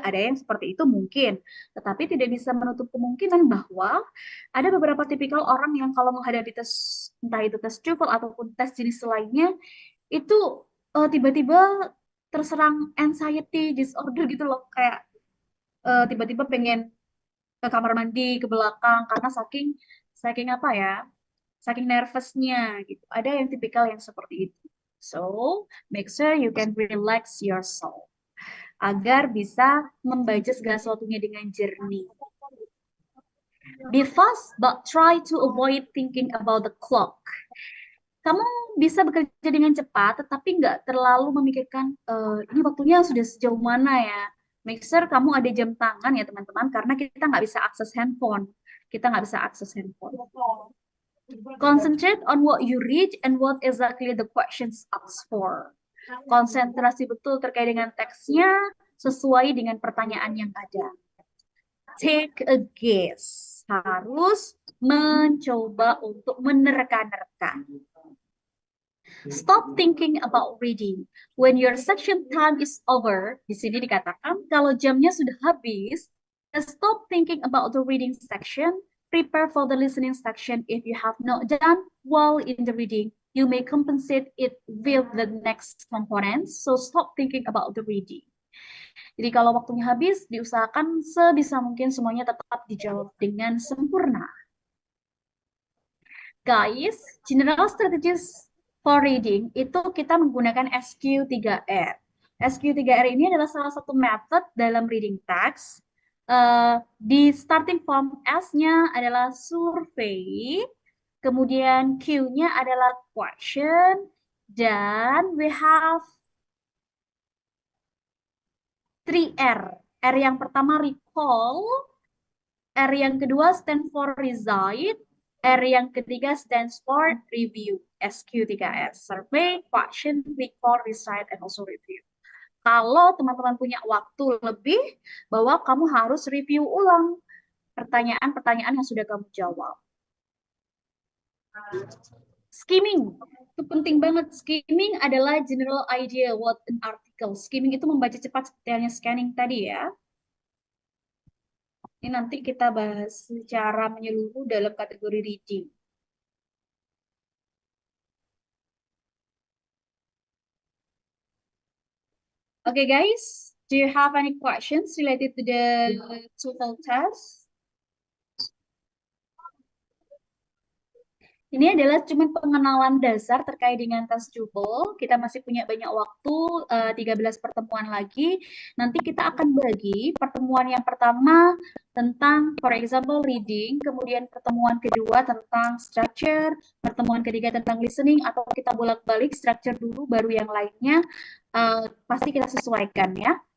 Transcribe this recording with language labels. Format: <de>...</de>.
<id>Ada yang seperti itu mungkin. Tetapi tidak bisa menutup kemungkinan bahwa ada beberapa tipikal orang yang kalau menghadapi tes, entah itu tes TOEFL ataupun tes jenis lainnya, itu tiba-tiba terserang anxiety disorder gitu loh, kayak tiba-tiba pengen ke kamar mandi ke belakang karena saking saking apa ya, saking nervousnya gitu. Ada yang tipikal yang seperti itu.</id> <en>So make sure you can relax yourself.</en> <id>agar bisa membaca segala sesuatunya dengan jernih.</id> <en>Be fast but try to avoid thinking about the clock.</en> <id>Kamu bisa bekerja dengan cepat, tetapi nggak terlalu memikirkan ini waktunya sudah sejauh mana ya.</id> <en>Make sure</en> <id>kamu ada jam tangan ya teman-teman, karena kita nggak bisa akses handphone. Kita nggak bisa akses handphone.</id> <en>Concentrate on what you read and what exactly the questions asked for.</en> <id>Konsentrasi betul terkait dengan teksnya, sesuai dengan pertanyaan yang ada.</id> <en>Take a guess.</en> <id>Harus mencoba untuk menerka-nerka.</id> <en>Stop thinking about reading. When your section time is over,</en> <id>di sini dikatakan kalau jamnya sudah habis,</id> <en>stop thinking about the reading section. Prepare for the listening section. If you have not done well in the reading, you may compensate it with the next components. So stop thinking about the reading.</en> <id>Jadi kalau waktunya habis, diusahakan sebisa mungkin semuanya tetap dijawab dengan sempurna.</id> <en>Guys, general strategies for reading</en> <id>itu kita menggunakan</id> <en>SQ3R.</en> <id>SQ3R ini adalah salah satu method dalam reading text. Di starting form S-nya adalah survey, kemudian Q-nya adalah question, dan</id> <en>we have</en> <id>3R. R yang pertama recall, R yang kedua</id> <en>stand for recite,</en> <id>R yang ketiga</id> <en>stands for review.</en> <id>SQ3R.</id> <en>Survey, question, recall, recite, and also review.</en> <id>Kalau teman-teman punya waktu lebih, bahwa kamu harus review ulang pertanyaan-pertanyaan yang sudah kamu jawab. Skimming, itu penting banget. Skimming adalah</id> <en>general idea what an article.</en> <id>Skimming itu membaca cepat seperti halnya scanning tadi ya. Ini nanti kita bahas secara menyeluruh dalam kategori reading.</id> <en>Okay, guys, do you have any questions related to the TOEFL test?</en> <id>Ini adalah cuma pengenalan dasar terkait dengan tes TOEFL. Kita masih punya banyak waktu, 13 pertemuan lagi. Nanti kita akan bagi pertemuan yang pertama tentang,</id> <en>for example,</en> <id>reading, kemudian pertemuan kedua tentang structure, pertemuan ketiga tentang listening, atau kita bolak-balik structure dulu, baru yang lainnya pasti kita sesuaikan ya.</id>